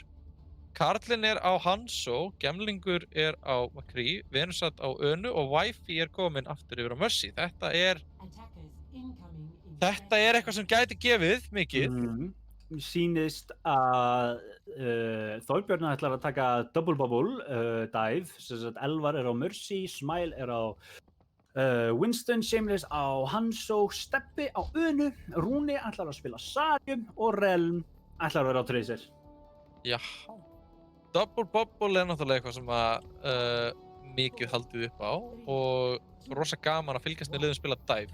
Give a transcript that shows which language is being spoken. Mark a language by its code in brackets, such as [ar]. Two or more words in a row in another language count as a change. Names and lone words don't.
[is] Karlinn er á Hanzo, Gemlingur er á McCree, Venusat á Önu og Wifi er komin aftur yfir á Mercy. Þetta er eitthvað sem gæti gefið mikið. Sýnist að Þorbjörn ætlar að taka [en] double bubble dive, [is] sem sagt Elvar er á Mercy, Smile er á Winston, Shameless á Hanzo, Steppi á Önu, Rúni ætlar að spila Sarium og Relm ætlar að vera á Tracer. Já. [en] Double Bubble [is] er náttúrulega eitthvað sem að mikið haldið upp á og rosa gaman að fylgjast með liðum spila dive.